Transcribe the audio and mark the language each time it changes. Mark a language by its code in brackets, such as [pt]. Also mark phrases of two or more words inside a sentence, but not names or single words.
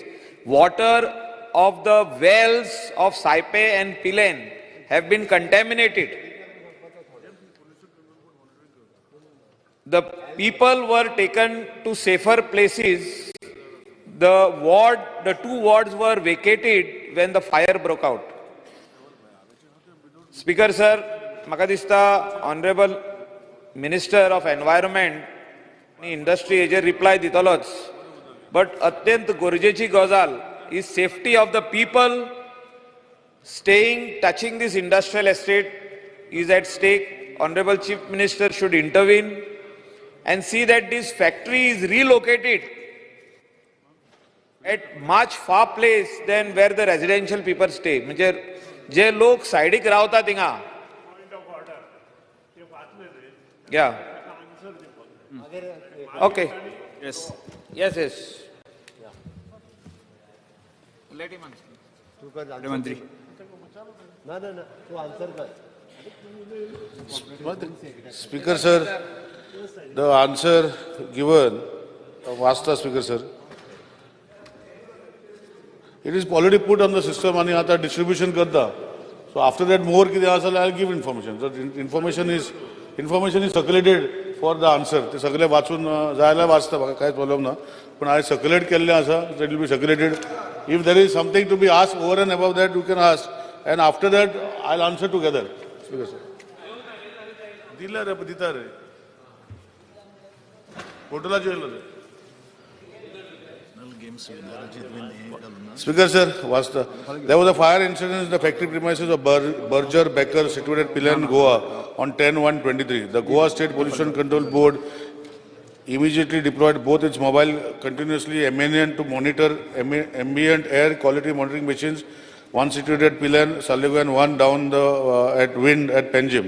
[en] Water of the wells of Saipe and Pilen have been contaminated. The people were taken to safer places. The 2 wards were vacated when the fire broke out. Speaker sir, [kok] म्हाका दिसता [en] Honorable Minister of Environment [kok] आणि Industry हेजेर रिप्लाय दितलोच. [en] But [kok] अत्यंत गरजेची गजाल [en] is safety of the people staying, touching this industrial estate is at stake. Honorable Chief Minister should intervene and see that this factory is relocated at much far place than where the residential people stay. [kok] म्हणजे जे लोक सायडीक रावता थिंगा. [en] Yeah. Okay. Yes. Yes, yes. Let him answer. [kok] तू कर answer. मंत्री. ना तू आन्सर कर. [en] Speaker sir, the answer given, Vasta Speaker sir, it is already put on the system and आता distribution करता. So after that more [mr] किती असेल [en] I'll give information. So information is circulated for the answer. [mr] ते सगळे वाचून जायला वाचता बघा काहीच प्रॉब्लेम ना. पण [en] I circulate [mr] केले असा, [en] it will be circulated. If there is something to be asked over and above that, you can ask. And after that, I'll answer together. Speaker sir. दिला रे दिता रे. पोर्टला जेल रे. Speaker sir, there was a fire incident in the factory premises of Berger Becker situated at Pilan, Goa on 10/1/23. The Goa State Pollution Control Board immediately deployed both its mobile continuously ambient to monitor ambient air quality monitoring machines, one situated at Pilan, Saligo and one down at Wind at Penjim.